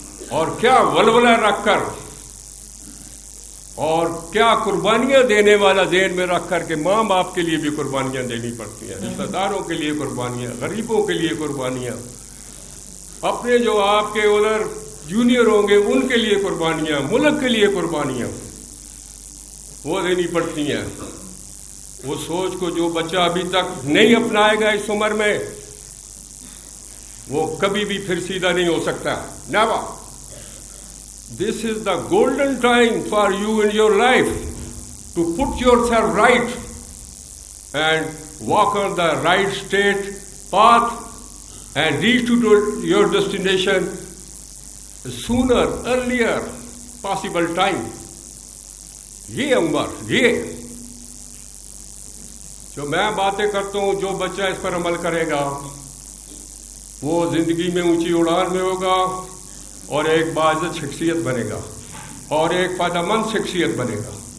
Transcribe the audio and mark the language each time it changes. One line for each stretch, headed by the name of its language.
Urdu: اور کیا ولولہ رکھ کر اور کیا قربانیاں دینے والا ذہن میں رکھ کر کہ ماں باپ کے لیے بھی قربانیاں دینی پڑتی ہیں, رشتہ داروں کے لیے قربانیاں, غریبوں کے لیے قربانیاں, اپنے جو آپ کے ادھر جونیئر ہوں گے ان کے لیے قربانیاں, ملک کے لیے قربانیاں وہ دینی پڑتی ہیں. وہ سوچ کو جو بچہ ابھی تک نہیں اپنائے گا اس عمر میں وہ کبھی بھی پھر سیدھا نہیں ہو سکتا.
English: Never. This is the golden time for you in your life to put yourself right and walk on the right straight path and reach to your destination sooner, earlier possible time.
Urdu: یہ عمر, یہ جو میں باتیں کرتا ہوں, جو بچہ اس پر عمل کرے گا وہ زندگی میں اونچی اڑان میں ہوگا اور ایک باعزت شخصیت بنے گا اور ایک فائدہ مند شخصیت بنے گا.